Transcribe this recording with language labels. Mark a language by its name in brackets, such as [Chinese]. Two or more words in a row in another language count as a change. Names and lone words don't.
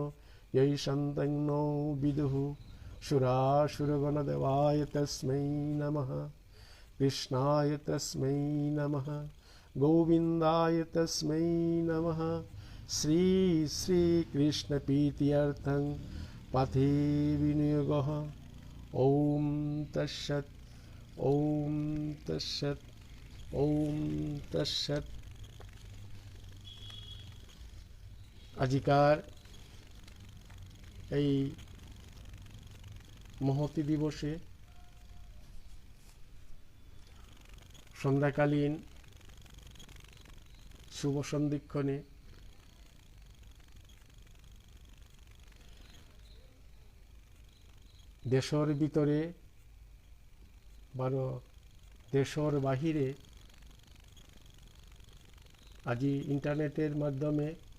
[Sanskrit] यैषन्तं नो विदुः सुरासुरगणदेवाय तस्मै नमः कृष्णाय तस्मै नमः गोविन्दाय तस्मै नमः श्री श्री कृष्ण प्रीत्यर्थं पथे विनियोगः ॐ तत्सत् ॐ तत्सत् ॐ तत्सत् [Bangla] আজিকার এই মহতি দিবসে সন্ধ্যাকালীন শুভ সন্ধিক্ষণে দেশের ভিতরে বা দেশের বাহিরে আজি ইন্টারনেটের মাধ্যমে